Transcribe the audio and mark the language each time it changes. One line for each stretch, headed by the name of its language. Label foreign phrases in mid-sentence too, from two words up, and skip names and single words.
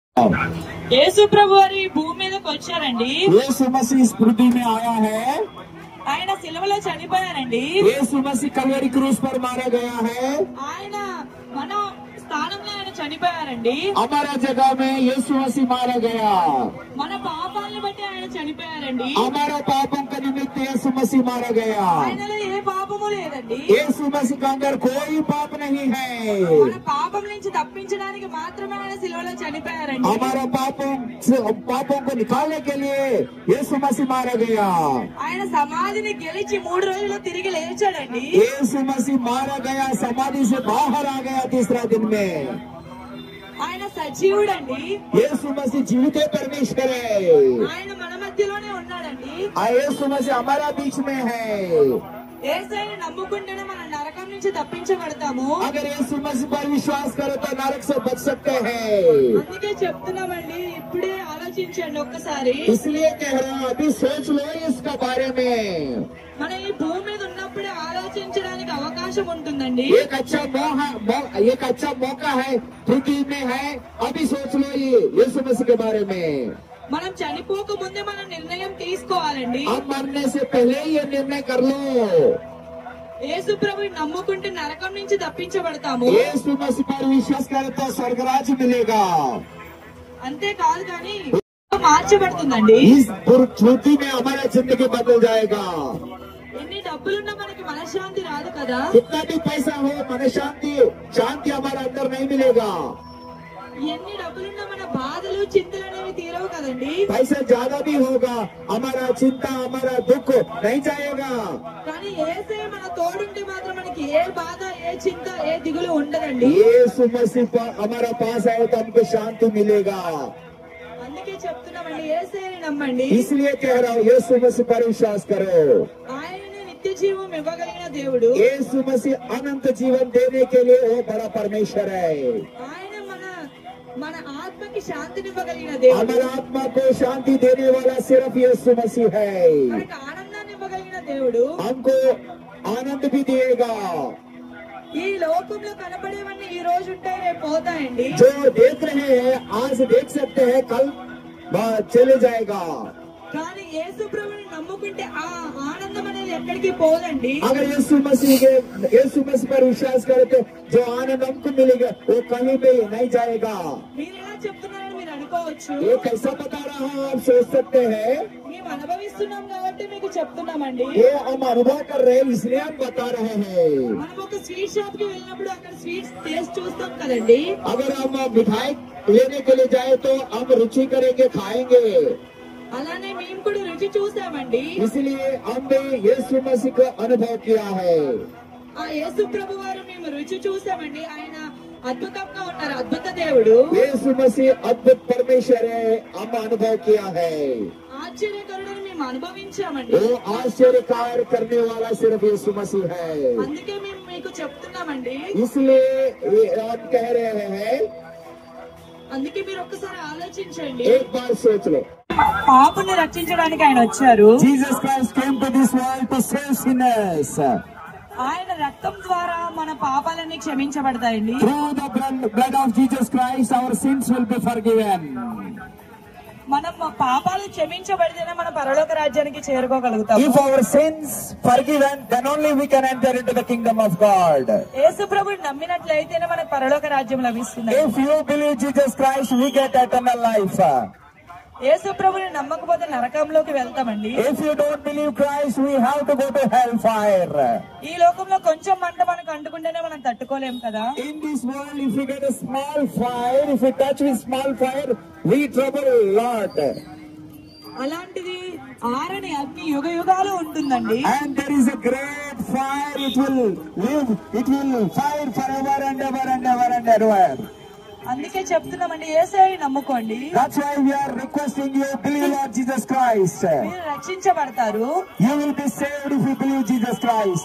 Telugu: యేసు ప్రభు వారి భూమి మీదకి వచ్చారండి.
Hindi: యేసు మసీహ్ इस पृथ्वी में आया है.
Telugu: ఆయన సిలువలో చనిపోయారండి.
Hindi: యేసు మసీహ్ कलवरी क्रूस पर मारा गया है.
Telugu: ఆయన మన స్థానంలో ఆయన చనిపోయారండి.
Hindi: हमारा जगह में యేసు మసీహ్ मारा गया.
Telugu: మన పాపాలను బట్టి ఆయన చనిపోయారండి.
Hindi: हमारा पापों का निमित्त యేసు మసీహ్ मारा गया.
Telugu: ఆయనలో ఏ పాపము లేదండి.
Hindi: యేసు మసీహ్ के अंदर कोई पाप नहीं है.
Telugu: మన పాపం నుంచి తప్పించడానికి మాత్రమే ఆయన సిలువలో చనిపోయారండి.
Hindi: हमारा पापों को निकालने के लिए యేసు మసీహ్ मारा गया.
Telugu: ఆయన సమాధిని గెలిచి 3 రోజుల్లో తిరిగి లేచాడండి.
Hindi: యేసు మసీహ్ मारा गया, समाधि से बाहर आ गया तीसरा दिन में.
Telugu: ఆయన సజీవుడండి.
Hindi: యేసు మసీహ్ जीवित परमेश्वर है.
Telugu: ఆయన మన మధ్యలోనే ఉన్నాడండి.
Hindi: యేసు మసీహ్ हमारा बीच में है.
Telugu: యేసుని నమ్ముకుంటేనే మనం నరకం నుంచి తప్పించబడతాము.
Hindi: अगर యేసు మసీహ్ पर विश्वास करो तो नरक से बच सकते हैं.
Telugu: అందుకే చెప్తున్నామండి, ఇప్పుడే ఆలోచించండి ఒక్కసారి.
Hindi: इसलिए कह रहा हूँ, अभी सोच लो इसका बारे में.
Telugu: మన ఈ భూమి మీద ఉన్నప్పుడే ఆలోచించడానికి అవకాశం ఉంటుందండి.
Hindi: एक अच्छा मौका है पृथ्वी में है. अभी सोच लो ये यीशु मसीह के बारे में.
Telugu: మనం చనిపోక ముందే మనం నిర్ణయం తీసుకోవాలండి.
Hindi: अब मरने से पहले ये निर्णय कर लो.
Telugu: యేసు ప్రభుని నమ్ముకుంటే నరకం నుంచి తప్పించబడతాము.
Hindi: यीशु मसीह पर विश्वास करे तो स्वर्ग राज्य मिलेगा.
Telugu: అంతే కాదు కానీ మార్చబడుతుందండి.
Hindi: इस पृथ्वी में हमारा जिंदगी बदल जाएगा.
Telugu: ఎన్ని డబ్బులున్నా మనకి మనశ్శాంతి రాదు కదా.
Hindi: कितना भी पैसा हो, मन शांति हमारा अंदर नहीं मिलेगा.
Telugu: ఎన్ని డబ్బులున్నా మన బాధలు చింతలు అనేవి తీరవు కదండి.
Hindi: पैसा ज्यादा भी होगा, हमारा चिंता हमारा दुख नहीं जाएगा.
Telugu: కానీ యేసే మన తోడుంటే మాత్రం మనకి ఏ బాధ, ఏ చింత, ఏ దిగులు ఉండదండి.
Hindi: यीशु मसीह हमारा पास आए तो हमको शांति मिलेगा.
Telugu: అందుకే చెప్తున్నామండి, యేసేని నమ్మండి.
Hindi: इसलिए कह रहा हूँ, यीशु मसीह पर विश्वास करो.
Telugu: ఆయననే నిత్య జీవం ఇవ్వగలిగిన దేవుడు.
Hindi: यीशु मसीह अनंत जीवन देने के लिए वो बड़ा परमेश्वर है.
Telugu: ఆయన మన ఆత్మకి శాంతినివ్వగలిగిన దేవుడు.
Hindi: हमारा आत्मा को शांति देने वाला सिर्फ यीशु मसीह है.
Telugu: మనకి ఆనందాన్ని ఇవ్వగలిగిన దేవుడు.
Hindi: हमको आनंद भी देगा.
Telugu: ఈ లోకంలో కనపడేవన్నీ ఈ రోజు ఉంటాయి, రేపు పోతాయండి.
Hindi: जो देख रहे हैं आज देख सकते हैं, कल चले जाएगा.
Telugu: కానీ యేసు ప్రభుని నమ్ముకుంటే ఆ ఆనందం అనేది ఎక్కడికి పోదండి.
Hindi: अगर यीशु मसीह पर विश्वास करे तो जो आनंद हमको मिलेगा वो कहीं पे नहीं जाएगा.
Telugu: మీరు ఎలా చెప్తున్నారని మీరు అనుకోవచ్చు.
Hindi: ये कैसा बता रहा हूँ आप सोच सकते हैं.
Telugu: మేము అనుభవిస్తున్నాం కాబట్టి మీకు చెప్తున్నామండి.
Hindi: ये हम अनुभव कर रहे हैं इसलिए हम बता रहे हैं.
Telugu: మనం ఒక
English: sweet shop
Telugu: కి వెళ్ళినప్పుడు అక్కడ
English: sweets taste
Telugu: చూస్తాం కదండి.
Hindi: अगर हम मिठाई लेने के लिए जाए तो हम रुचि करेंगे, खाएंगे.
Telugu: అలానే మేము కూడా రుచి చూసామండి.
Hindi: इसलिए हमने यीशु मसीह का अनुभव किया है.
Telugu: ఆ యేసు ప్రభు వారు మేము రుచి చూసామండి. ఆయన అద్భుతంగా ఉన్నారు, అద్భుత దేవుడు.
Hindi: यीशु मसीह अद्भुत परमेश्वर है, हम अनुभव किया है.
Telugu: ఆశ్చర్యకరుడని మేము అనుభవించామండి.
Hindi: वो आश्चर्य कार्य करने वाला सिर्फ यीशु मसीह है.
Telugu: అందుకే మేము మీకు చెప్తున్నామండి.
Hindi: इसलिए हम कह रहे हैं,
Telugu: అందుకే మీరు ఒక్కసారి ఆలోచించండి.
Hindi: एक बार सोच लो.
Telugu: పాపుని రక్షించడానికి ఆయన వచ్చారు.
English: Jesus Christ came to this world to save sinners.
Telugu: ఆయన రక్తం ద్వారా మన పాపాలన్నీ క్షమించబడతాయండి.
English: Through the blood of Jesus Christ our sins will be forgiven.
Telugu: మనం పాపాలు క్షమించబడితేనే మన పరలోక రాజ్యానికి చేరుకోగలుగుతాం.
English: If our sins forgiven, then only we can enter into the kingdom of God.
Telugu: యేసు ప్రభువుని నమ్మినట్లయితేనే మనకు పరలోక రాజ్యం లభిస్తుంది.
English: If you believe Jesus Christ, we get eternal life.
Telugu: యేసు ప్రభువుని నమ్మకపోతే నరకంలోకి వెళ్తామండి.
English: If you don't believe Christ, we have to go to hellfire.
Telugu: ఈ లోకంలో కొంచెం మంట మనకు అంటుకుంటేనే మనం తట్టుకోలేం కదా.
English: In this world, if you get a small fire, if you touch with small fire, we trouble a lot.
Telugu: అలాంటిది ఆరని అగ్ని యుగ యుగాలు ఉంటుందండి.
English: And there is a great fire, it will live, it will fire forever and ever and ever and ever.
Telugu: అందుకే చెప్తున్నామండి, యేసయ్యని నమ్ముకోండి.
English: That's why we are requesting you, believe Lord Jesus Christ.
Telugu: మీరు రక్షించబడతారు.
English: You will be saved if you believe Jesus Christ.